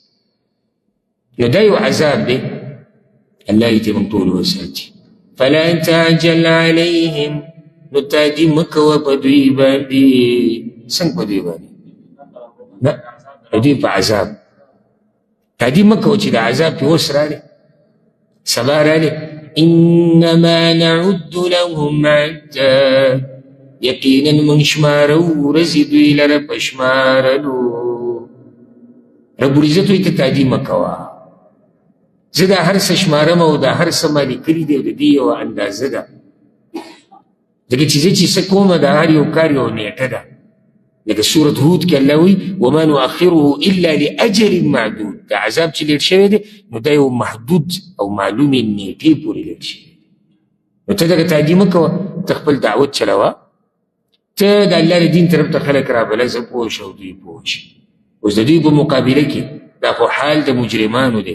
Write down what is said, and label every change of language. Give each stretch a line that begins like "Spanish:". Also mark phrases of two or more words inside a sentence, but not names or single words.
Pashto: نو دا یو عذاب دی، الله یې ته موږ ټول وساتي.
Arabic: فلا تعجل علیهم،
Pashto: نو تعجیل مه کوه په دوی باندې. څنګه په دوی باندې؟ نه، په دوی په عذاب تعجیل مه کوه چې د عذاب پې اوس راغلی، سبا راغلی.
Arabic: انما نعد لهم عدا،
Pashto: یقینا موږ شمارو ورځې دوی لره په شمارلو. رب العزت وایي ته تعجیل مه کوه، زه دا هر څه شمارم او دا هر څه ما لیکلي دی او د دې یوه اندازه ده. ځکه چې زه چې څه کوم د هر یو کار یو نیټه ده. لکه سورة هود کې الله وایي
Arabic: وما نؤخره الا لاجل معدود.
Pashto: دا عذاب چې لیټ شوی دی نو دا یو محدود او معلومې نیټې پورې لیټ شوی دی. نو ته دغه تعجیل مه کوه، ته خپل دعوت چلوه، ته د الله د دین طرف ته خلک رابله، زه پوه شه او دوی پوه شي. اوس د دوی په مقابله کې دا خو حال د مجرمانو دی.